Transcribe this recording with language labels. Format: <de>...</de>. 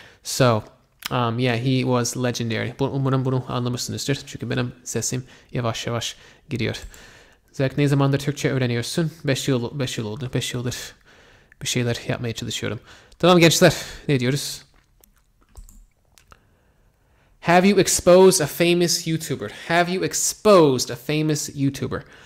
<en>So, yeah, he was legendary.</en> <tr>Umarım bunu anlamışsınızdır. Çünkü benim sesim yavaş yavaş gidiyor. Zek ne zamandır Türkçe öğreniyorsun? 5 yıl oldu. 5 yıldır bir şeyler yapmaya çalışıyorum. Tamam gençler, ne diyoruz?</tr> <en>Have you exposed a famous YouTuber? Have you exposed a famous YouTuber?</en>